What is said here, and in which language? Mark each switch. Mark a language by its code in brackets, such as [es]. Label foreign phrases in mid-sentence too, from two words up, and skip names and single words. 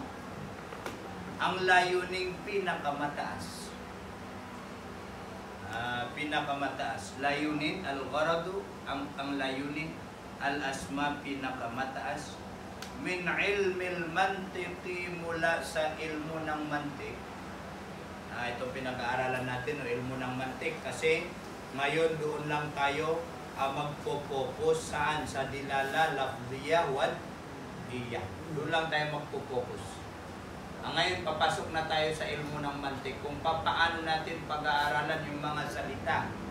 [tl] Ang layuning pinakamataas. Pinakamataas. Layunin, al-gharadu, ang layunin, al-asma, pinakamataas. [ar] من علم المنطق, [tl] mula sa ilmu ng mantik. Ito pinag-aaralan natin, ilmu ng mantik. Kasi ngayon doon lang tayo magpo-focus saan? [ar] Sa دلالة لفظية وضعية. [tl] Doon lang tayo magpo-focus. Ngayon, papasok na tayo sa ilmu ng mantik kung paano natin pag-aaralan yung mga salita.